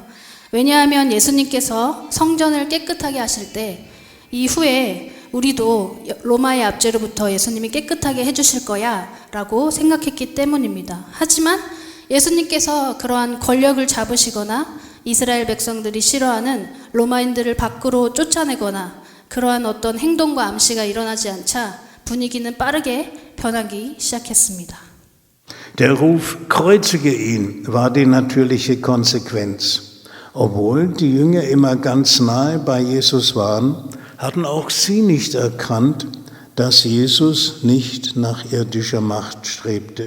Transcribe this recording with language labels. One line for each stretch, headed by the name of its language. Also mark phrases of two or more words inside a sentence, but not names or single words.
Korean: 왜냐하면 예수님께서 성전을 깨끗하게 하실 때 이후에 우리도 로마의 압제로부터 예수님이 깨끗하게 해주실 거야 라고 생각했기 때문입니다. 하지만 예수님께서 그러한 권력을 잡으시거나 이스라엘 백성들이 싫어하는 로마인들을 밖으로 쫓아내거나 그러한 어떤 행동과 암시가 일어나지 않자 분위기는 빠르게 변하기 시작했습니다.
German: Der Ruf, kreuzige ihn, war die natürliche Konsequenz. Obwohl die Jünger immer ganz nahe bei Jesus waren, hatten auch sie nicht erkannt, dass Jesus nicht nach irdischer Macht strebte.